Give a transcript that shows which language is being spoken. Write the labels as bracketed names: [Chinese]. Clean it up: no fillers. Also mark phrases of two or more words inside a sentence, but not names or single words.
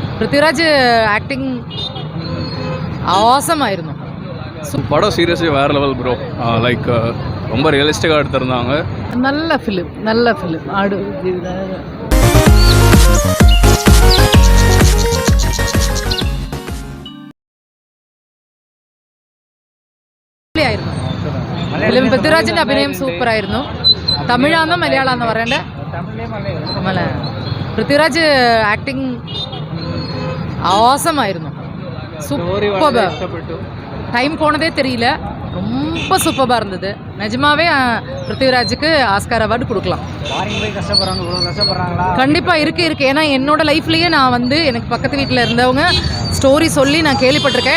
[Malayalam] പൃഥ്വിരാജ് ആക്ടിങ് ആസമായിരുന്നു. [Tamil] படம் சீரியஸ்லி வேறு [English] level bro. [Tamil] லைக் ரொம்ப ரியலிஸ்டிக்காக எடுத்திருந்தாங்க. நல்ல ஃபிலிம் ஆடு ആയിരുന്നു. [Malayalam] പൃഥ്വിരാജിന്റെ അഭിനയം സൂപ്പർ ആയിരുന്നു. തമിഴാന്നോ മലയാളാന്നോ പറയണ്ടേ? പൃഥ്വിരാജ് ആക്ടിങ് ஆசமாയിരുന്നു. [Tamil] சூப்பர். டைம் போனதே தெரியல. ரொம்ப சூப்பராக இருந்தது. நிஜமாவே பிருத்திவிராஜுக்கு ஆஸ்கார் அவார்டு கொடுக்கலாம். கண்டிப்பாக இருக்குது. ஏன்னா என்னோட லைஃப்லேயே நான் வந்து எனக்கு பக்கத்து வீட்டில் இருந்தவங்க ஸ்டோரி சொல்லி நான் கேள்விப்பட்டிருக்கேன்.